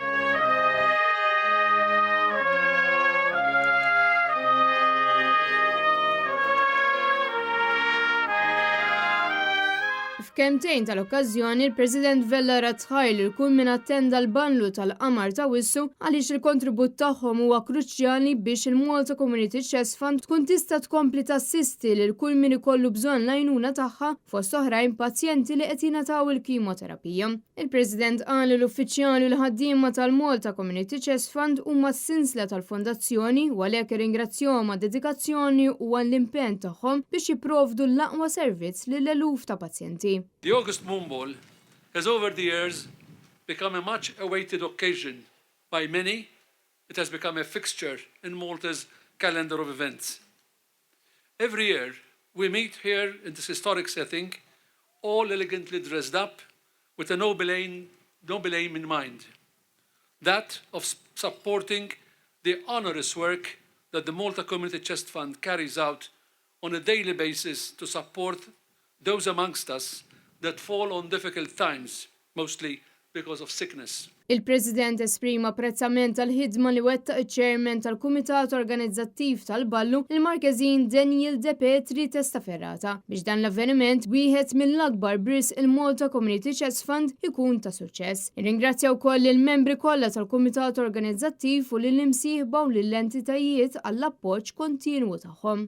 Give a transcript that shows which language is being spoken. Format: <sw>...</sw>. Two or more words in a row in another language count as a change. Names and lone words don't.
<mt>F'kemtejn tal-okkażjoni, il-President Vella ratħajl li kull min attenda l-ballu tal-qamar ta' Wissu għaliex il-kontribut tagħhom huwa kruċjali biex il-Malta Community Chess Fund tkun tista' tkompli tassisti lil kull min ikollu bżonn l-għajnuna tagħha fost oħrajn pazjenti li qed jingħataw il-kimoterapija. Il-President qal li l-uffiċjali u l-ħaddiema tal-Malta Community Chess Fund huma s-sinsla tal-fondazzjoni u għalhekk irringrazzjahom għad-dedikazzjoni u għall-impenn tagħhom biex jipprovdu l-aqwa servizz lil eluf ta' pazjenti.</mt> <en>The August Moon Ball has over the years become a much awaited occasion by many. It has become a fixture in Malta's calendar of events. Every year we meet here in this historic setting, all elegantly dressed up with a noble aim in mind, that of supporting the honourous work that the Malta Community Chest Fund carries out on a daily basis to support those amongst us that fall on difficult times, mostly because of sickness.</en> <mt>Il-President esprima apprezzament tal-ħidma li wettaq iċ-Chairman tal-Kumitat Organizzattiv tal-Ballu, il-Markezin Daniel De Petri Testaferrata, biex dan l-avveniment wieħed mill-akbar bris il-Malta Community Chess Fund ikun ta' suċċess. Irringrazzja wkoll il-membri kollha tal-Kumitat Organizzattiv u lill-imsieħba u lill-entitajiet għall-appoġġ kontinwu tagħhom.</mt>